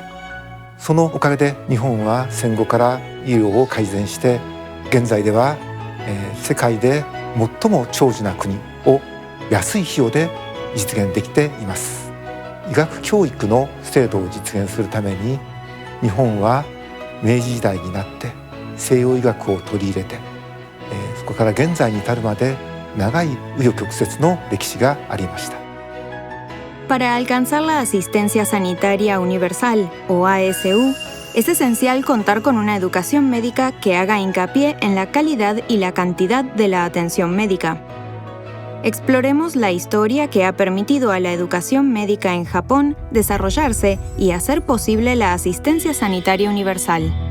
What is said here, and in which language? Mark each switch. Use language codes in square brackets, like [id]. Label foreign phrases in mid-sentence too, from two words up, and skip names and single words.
[ja] そのおかげで日本は戦後から医療を改善して、現在では、世界で最も長寿な国を安い費用で実現できています。医学教育の制度を実現するために、日本は明治時代になって西洋医学を取り入れて、そこから現在に至るまで長い紆余曲折の歴史がありました。 [es] Para alcanzar la asistencia sanitaria universal, o ASU, es esencial contar con una educación médica que haga hincapié en la calidad y la cantidad de la atención médica. Exploremos la historia que ha permitido a la educación médica en Japón desarrollarse y hacer posible la asistencia sanitaria universal.